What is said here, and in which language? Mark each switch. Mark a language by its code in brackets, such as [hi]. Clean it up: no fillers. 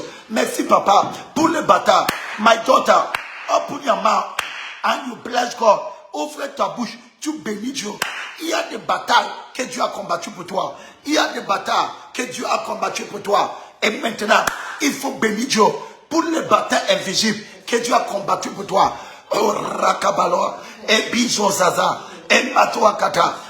[fr] Merci, Papa, pour les batailles. [en] My daughter, open your mouth and you bless God. [fr] Ouvre ta bouche, tu bénis Dieu. Il y a des batailles que Dieu a combattues pour toi. Il y a des batailles que Dieu a combattues pour toi. Et maintenant, il faut bénir Dieu pour les batailles invisibles que Dieu a combattues pour toi. Oh, Rakabalo, et Bizozaza, et Matoakata.